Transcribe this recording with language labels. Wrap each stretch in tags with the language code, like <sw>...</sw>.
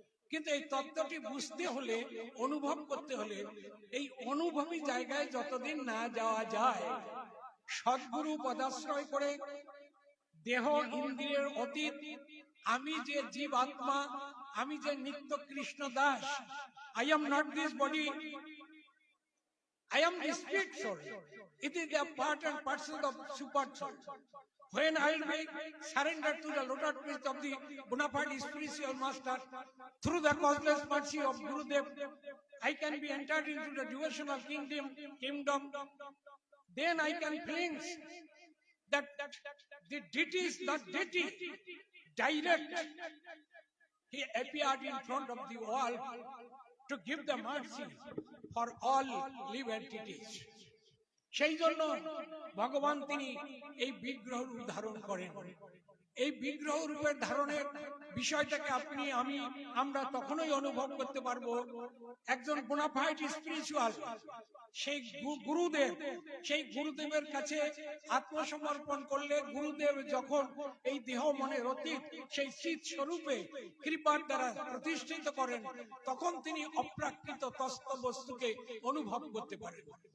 <bn>কিন্তু এই তত্ত্বটি বুঝতে হলে, অনুভব করতে হলে, এই অনুভবী জায়গায় যতদিন না যাওয়া যায়, সদ্গুরু পদাশ্রয় করে দেহ ইন্দ্রিয়ের অতীত, আমি যে জীব আত্মা, আমি যে নিত্য Krishna Das,</bn> <en>I am not this body, I am the spirit soul. It is the part and parcel of super soul. When I will be surrendered to the lotus feet of the bona fide spiritual master, through the causeless mercy of Gurudev, I can be entered into the devotional kingdom. Then I can feel that the deity is not deity, direct. He appeared in front of the world to give the mercy for all live entities.</en> <bn>সেই জন্য ভগবান তিনি এই বিগ্রহ রূপ ধারণ করেন। এই বিগ্রহ রূপের ধারণের বিষয়টাকে আপনি আমি আমরা তখনই অনুভব করতে পারবো, একজন বোনাফাইড স্পিরিচুয়াল সেই গুরুদেব, সেই গুরুদেবের কাছে আত্মসমর্পণ করলে, গুরুদেব যখন এই দেহ মনের অতীত সেই চিৎ স্বরূপে কৃপার দ্বারা প্রতিষ্ঠিত করেন, তখন তিনি অপ্রাকৃত তস্ত বস্তুকে অনুভব করতে পারেন।</bn>